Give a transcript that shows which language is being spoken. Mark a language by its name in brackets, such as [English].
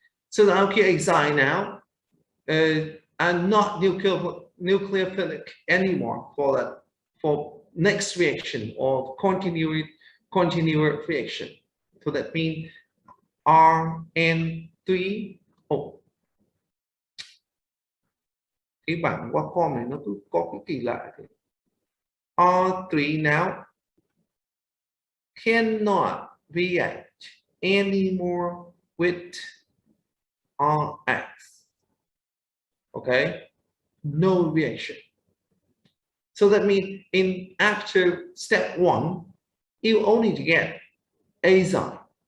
[English] So the alkyl azide now are not nucleophilic anymore for next reaction or continuous reaction. So that means RN3. [Vietnamese] Oh, cái bảng Wacom này nó cứ có cái kỳ lạ thế. [English] R3 now cannot react anymore with RX. Okay, no reaction. So that means in after step 1, you only get azide.